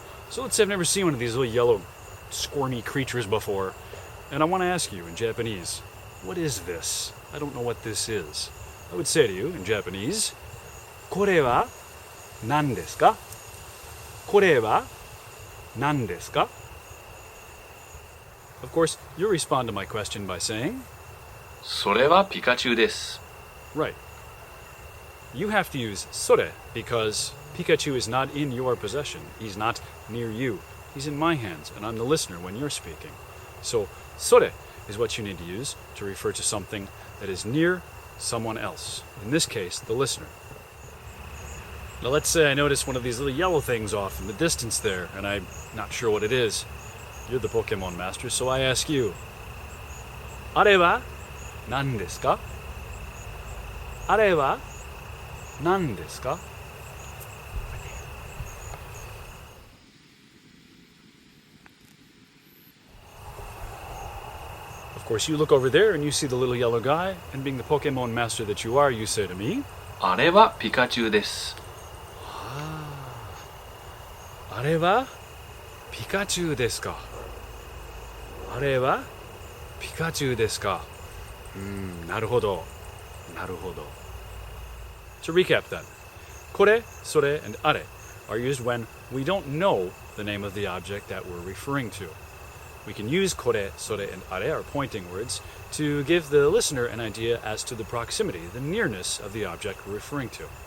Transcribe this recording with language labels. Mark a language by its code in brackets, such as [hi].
[en] So let's say I've never seen one of these little yellow squirmy creatures before, and I want to ask you in Japanese, what is this? I don't know what this is. I would say to you in Japanese, [ja] これは何ですか? これは何ですか? [en] Of course, you'll respond to my question by saying, [ja] それはピカチュウです。 [en] Right. You have to use それ because Pikachu is not in your possession. He's not near you. He's in my hands, and I'm the listener when you're speaking. So, それ is what you need to use to refer to something that is near someone else. In this case, the listener. Now let's say I notice one of these little yellow things off in the distance there, and I'm not sure what it is. You're the Pokemon master, so I ask you, [ja] あれは何ですか? あれは何ですか? [en] Of course, you look over there and you see the little yellow guy, and being the Pokemon master that you are, you say to me, [ja] あれはピカチュウです。あれはピカチュウですか?あれはピカチュウですか? なるほど。なるほど。 [en] To recap then, これ、それ, and あれ are used when we don't know the name of the object that we're referring to. We can use これ, それ, and あれ, our pointing words, to give the listener an idea as to the proximity, the nearness of the object we're referring to.